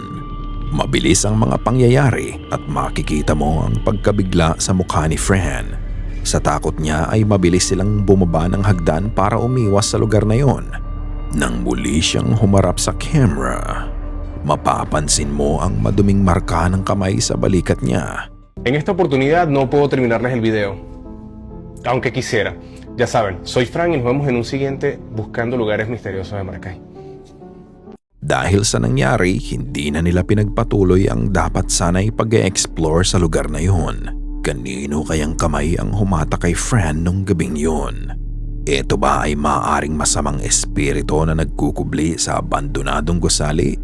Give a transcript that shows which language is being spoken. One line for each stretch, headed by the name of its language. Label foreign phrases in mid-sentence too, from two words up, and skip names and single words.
Filipino: Mabilis ang mga pangyayari at makikita mo ang pagkabigla sa mukha ni Fran. Sa takot niya ay mabilis silang bumaba ng hagdan para umiwas sa lugar na yon. Nang muli siyang humarap sa camera, mapapansin mo ang maduming marka ng kamay sa balikat niya.
Spanish: En esta oportunidad no puedo terminarles el video, aunque quisiera. Ya saben, soy Fran y nos vemos en un siguiente Buscando Lugares Misteriosos de Maracay.
Filipino: Dahil sa nangyari, hindi na nila pinagpatuloy ang dapat sana'y pag-e-explore sa lugar na yun. Kanino kayang kamay ang humata kay Fran nung gabing yun? Ito ba ay maaaring masamang espiritu na nagkukubli sa abandonadong gusali?